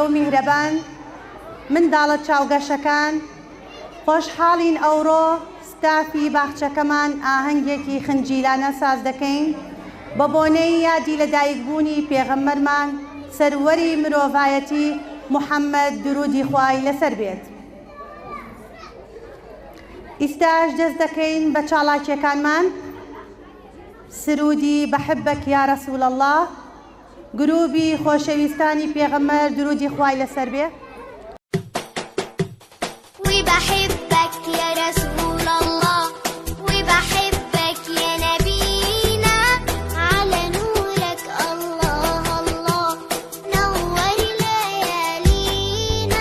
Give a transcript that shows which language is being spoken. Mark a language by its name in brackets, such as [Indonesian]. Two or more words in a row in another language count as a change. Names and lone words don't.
[Central Kurdish] میهرەبان منداڵە چاوگەشەکان خۆشحاڵین ئەوڕۆ ستافی باخچەکەمان ئاهەنگێکی خنجیلانە ساز دەکەین بە بۆنەی یادی لەدایکبوونی پێغەمبەرمان سەروەری مرۆڤایەتی محەممەد درودی خوای لەسەر بێت. ئیستاش دەست دەکەین بە چاڵاکیەکانمان سرودی بەحبەک یا رەسوول الله گروبی خۆشەویستانی پێغەمبەر درودی خوای لەسەر بێ. [Arabic] وبحبك يا رسول الله وبحبك يا نبينا على نورك الله الله نور ليالينا.